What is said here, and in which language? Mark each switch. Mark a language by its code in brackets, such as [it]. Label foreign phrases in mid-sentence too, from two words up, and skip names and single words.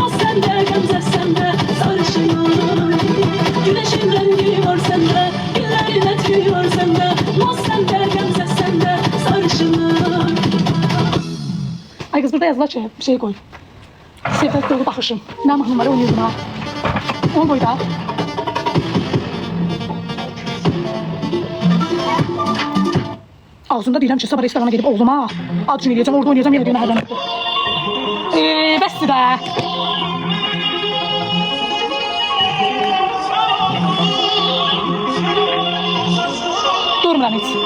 [tr] sende, gamze sende, sarışınım. Güneşin rengi var sende, güllerine tüy var sende. Naz sende, gamze sende, sarışınım. Ay kız burada yazılar ki bir şey koy. [az] Sevdət dolu baxışım. Nə mahnıları oynayırdım ha. [tr] Onu koy da. [az] Ağzımda deyirəm ki, sabah restorana gedib oğluma ad günü eləyəcəm, orada oynayacam, yenə deyirəm hərdən. Bəsdir də. Durmuram heç.